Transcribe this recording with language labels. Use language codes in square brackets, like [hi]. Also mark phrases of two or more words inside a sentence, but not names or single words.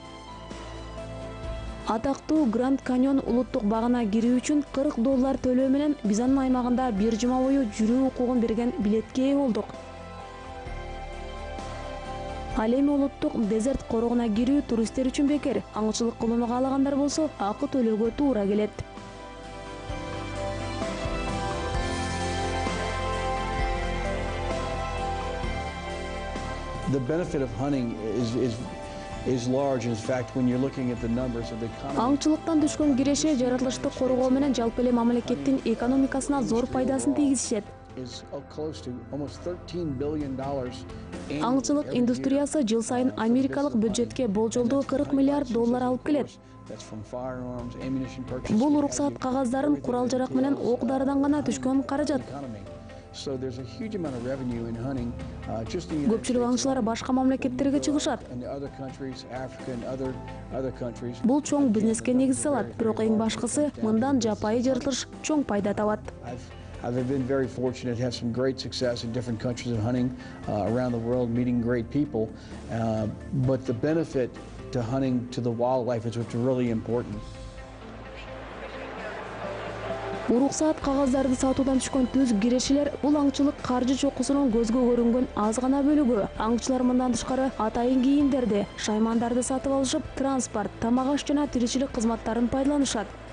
[ky] Атактуу Гранд Каньон улуттук багына кирүү үчүн $40 төлөө менен биз анын аймагында бир жума бою жүрүү укугун берген билетке ээ болдук. Ал эми улуттук дезерт корогуна кирүү туристтер үчүн бекер. Аңчылык кылууну каалагандар болсо акы төлөөгө туура келет. [en] The benefit of hunting is large. In fact, when you're looking at the numbers of the economy. [ky] Аңчылыктан түшкөн киреше жаратылышты коргоо менен жалпы эле мамлекеттин экономикасына зор пайдасын тийгизишет. Аңчылык индустриясы жыл сайын америкалык бюджетке болжолдуу $40 миллиард алып келет. Бул уруксаат кагаздарын курал жарак менен ок дарыдан гана түшкөн каражат. Көпчүлүк аңчылар башка мамлекеттерге чыгышат. Бул чоң бизнеске негиз салат, бирок эң башкысы мындан жапайы жаратылыш чоң пайда табат. [en] I've been very fortunate to have some great success in different countries of hunting around the world, meeting great people. But the benefit to hunting to the wildlife is what's really important. [ky] Уруксаат кагаздарды сатуудан түшкөн түз кирешелер бул аңчылык каржы чокусунун көзгө көрүнгөн аз гана бөлүгү. Аңчылар мындан тышкары атайын кийимдерди, шаймандарды сатып алышып, транспорт, тамак аш жана тиричилик кызматтарын пайдаланышат.